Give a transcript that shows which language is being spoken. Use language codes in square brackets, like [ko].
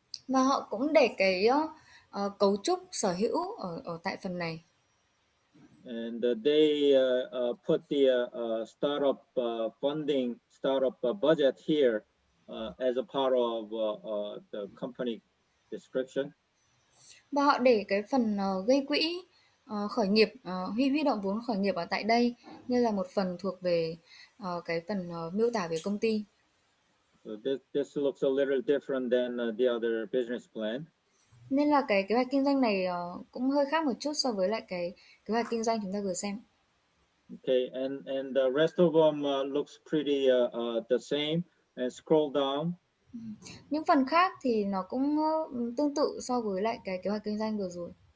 [vi] Và họ cũng để cái cấu trúc sở hữu ở tại phần này. [en] And they put the startup funding, startup budget here as a part of the company description. [vi] Và họ để cái phần gây quỹ khởi nghiệp, huy động vốn khởi nghiệp ở tại đây như là một phần thuộc về cái phần miêu tả về công ty. [en] So this looks a little different than the other business plan. [vi] Nên là cái kế hoạch kinh doanh này cũng hơi khác một chút so với lại cái kế hoạch kinh doanh chúng ta vừa xem. [en] Okay, and the rest of them looks pretty the same. And scroll down. [vi] Những phần khác thì nó cũng tương tự so với lại cái kế hoạch kinh doanh vừa rồi.